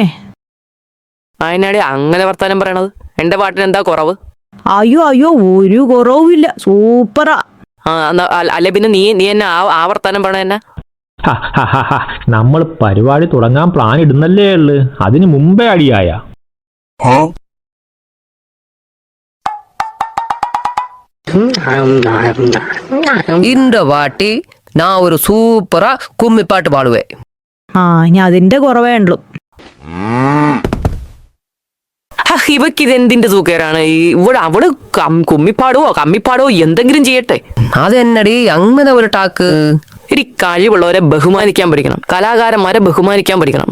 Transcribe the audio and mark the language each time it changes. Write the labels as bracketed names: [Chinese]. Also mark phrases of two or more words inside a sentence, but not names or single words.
[Malayalam] അതിനാടി അങ്ങനെ വർത്താനം പറയണത്? എന്റെ പാട്ടിന് എന്താ കുറവ്? അയ്യോ അയ്യോ ഒരു കുറവുമില്ല, സൂപ്പറാ. അല്ല പിന്നെ നീ എന്നെ ആവർത്തനം പറയണ എന്നെ. നമ്മൾ പരിപാടി തുടങ്ങാൻ പ്ലാൻ ഇടുന്നല്ലേ ഉള്ളു, അതിന് മുമ്പേ അടിയായ. [Tamil] இந்த வாட்டி நான் ஒரு சூப்பரா கும்மி பாட்டு பாடுவேன். [Malayalam] ആ ഇനി അതിന്റെ കുറവേ ഉള്ളൂ. ഇവക്ക് ഇത് എന്തിന്റെ സൂക്കേടാണ്? അവള് കമ്മിപ്പാടോ എന്തെങ്കിലും ചെയ്യട്ടെ. അതെന്നടി അങ്ങനെ ഒരു ടാക്ക്? ഒരു കഴിവുള്ളവരെ ബഹുമാനിക്കാൻ പഠിക്കണം, കലാകാരന്മാരെ ബഹുമാനിക്കാൻ പഠിക്കണം.